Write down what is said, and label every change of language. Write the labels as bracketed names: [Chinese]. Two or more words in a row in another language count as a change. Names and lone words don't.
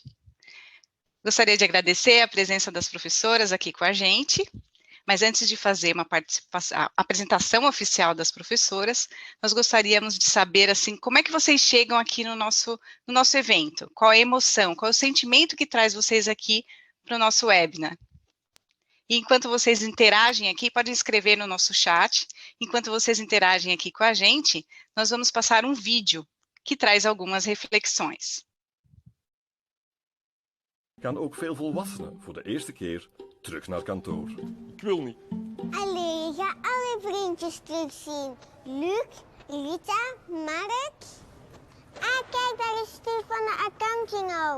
[Portuguese] Gostaria de agradecer a presença das professoras aqui com a gente, mas antes de fazer uma apresentação oficial das professoras, nós gostaríamos de saber, assim, como é que vocês chegam aqui no nosso evento? Qual é a emoção, qual é o sentimento que traz vocês aqui para o nosso webinar? E enquanto vocês interagem aqui, podem escrever no nosso chat. Enquanto vocês interagem aqui com a gente, nós vamos passar um vídeo que traz algumas reflexões. [Dutch] Gaan ook veel volwassenen voor de eerste keer terug naar kantoor. Ik wil niet. Allee, je gaat alle vriendjes terugzien. Luc, Rita, Mark. Ah, kijk, daar is Steve van de accounting ook.